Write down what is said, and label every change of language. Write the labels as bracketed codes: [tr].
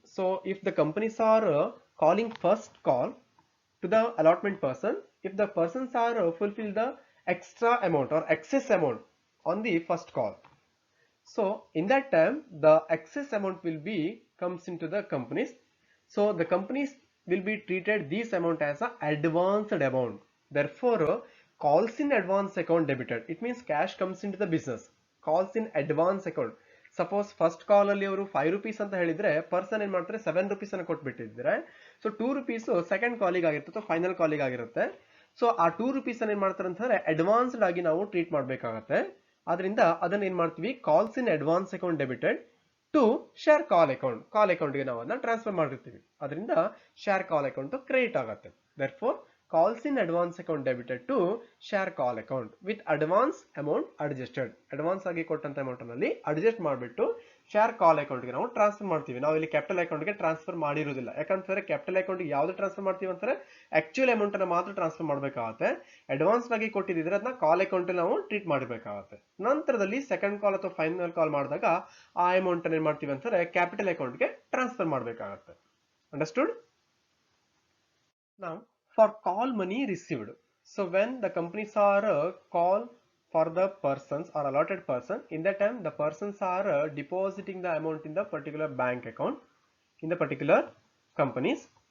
[en] So, if the companies are calling first call to the allotment person, if the persons are fulfill the extra amount or excess amount on the first call, so in that time the excess amount will be comes into the companies. So the companies will be treated this amount as a advanced amount. Therefore calls in advance account debited. It means cash comes into the business. Calls in advance account. [kn] Suppose first call ಅಲ್ಲಿ ಅವರು 5 rupees ಅಂತ ಹೇಳಿದ್ರೆ person ಏನ್ ಮಾಡ್ತಾರೆ 7 rupees ಅನ್ನು ಕೊಟ್ಬಿಟ್ಟಿದ್ರೆ, so 2 rupees second ಕಾಲಿಗೆ ಆಗಿರುತ್ತೆ, final ಕಾಲಿಗೆ ಆಗಿರುತ್ತೆ. ಸೊ ಆ 2 rupees ಅನ್ನು ಏನ್ ಮಾಡ್ತಾರೆ ಅಂತ ಹೇಳಿದ್ರೆ ಅಡ್ವಾನ್ಸ್ಡ್ ಆಗಿ ನಾವು ಟ್ರೀಟ್ ಮಾಡ್ಬೇಕಾಗತ್ತೆ. ಆದ್ರಿಂದ ಅದನ್ನ ಏನ್ ಮಾಡ್ತೀವಿ, calls in advance account debited to share call account. ಕಾಲ್ ಅಕೌಂಟ್ಗೆ ನಾವು ಅದನ್ನ ಟ್ರಾನ್ಸ್ಫರ್ ಮಾಡಿರ್ತೀವಿ. ಅದರಿಂದ ಶೇರ್ ಕಾಲ್ ಅಕೌಂಟ್ ಕ್ರೆಡಿಟ್ ಆಗುತ್ತೆ. [en] Therefore calls in advance account debited to share call account with advance amount adjusted. [kn] Advance ಆಗಿ ಕೊಟ್ಟಂತ ಅಮೌಂಟ್ ನಲ್ಲಿ ಅಡ್ಜಸ್ಟ್ ಮಾಡಿಬಿಟ್ಟು ಶೇರ್ ಕಾಲ್ ಅಕೌಂಟ್ಗೆ ನಾವು ಟ್ರಾನ್ಸ್ಫರ್ ಮಾಡ್ತೀವಿ. ನಾವು ಇಲ್ಲಿ ಕ್ಯಾಪಿಟಲ್ ಅಕೌಂಟ್ಗೆ ಟ್ರಾನ್ಸ್ಫರ್ ಮಾಡಿರೋದಿಲ್ಲ. ಯಾಕಂತಂದ್ರೆ ಕ್ಯಾಪಿಟಲ್ ಅಕೌಂಟ್ಗೆ ಯಾವ್ದು ಟ್ರಾನ್ಸ್ಫರ್ ಮಾಡ್ತೀವಿ ಅಂತಾರೆ ಆಕ್ಚುಯಲ್ ಅಮೌಂಟ್ ಅನ್ನ ಮಾತ್ರ ಟ್ರಾನ್ಸ್ಫರ್ ಮಾಡಬೇಕಾಗುತ್ತೆ. ಅಡ್ವಾನ್ಸ್ ಆಗಿ ಕೊಟ್ಟಿದ್ರೆ ಅದನ್ನ ಕಾಲ್ ಅಕೌಂಟ್ ನಾವು ಟ್ರೀಟ್ ಮಾಡಬೇಕಾಗುತ್ತೆ. ನಂತರದಲ್ಲಿ ಸೆಕೆಂಡ್ ಕಾಲ್ ಅಥವಾ ಫೈನಲ್ ಕಾಲ್ ಮಾಡಿದಾಗ ಆ ಅಮೌಂಟ್ ಅನ್ನ ಏನ್ ಮಾಡ್ತೀವಿ ಅಂತಾರೆ ಕ್ಯಾಪಿಟಲ್ ಅಕೌಂಟ್ಗೆ ಟ್ರಾನ್ಸ್ಫರ್ ಮಾಡಬೇಕಾಗುತ್ತೆ. [en] Understood? Now for call money received, so when the companies are call for the persons or allotted person, in that time the persons are depositing the amount in the particular bank account in the particular companies.